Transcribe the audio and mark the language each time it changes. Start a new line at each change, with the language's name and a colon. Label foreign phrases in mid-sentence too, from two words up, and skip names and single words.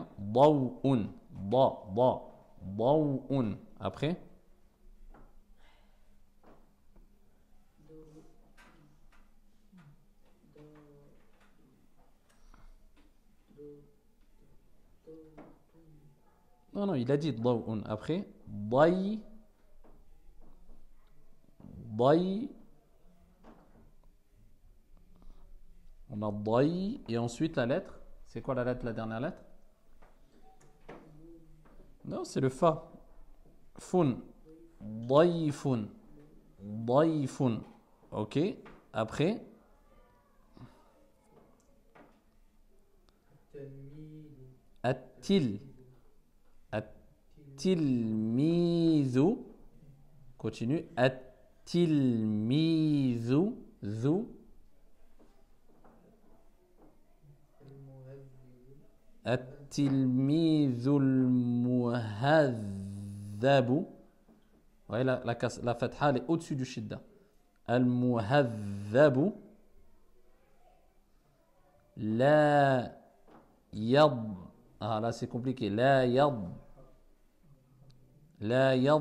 Arabic: ضوءٌ. ضوءٌ. Après.
French: Non, non, il a dit daw'un. Après,
Arabic: day. Day.
French: On a day. Et ensuite la lettre. C'est quoi la lettre, la dernière lettre? Non, c'est le fa. Fun.
Arabic: ضيفٌ. ضيفٌ. Ok.
French: Après.
Arabic: At-til. التلميذُ. Continue. التلميذُ. ذُ. التلميذُ المهذبُ.
French: Ouais, la fatha elle est au-dessus du shidda.
Arabic: المهذبُ. لا يد.
French: Ah là c'est compliqué. La yad. La yad.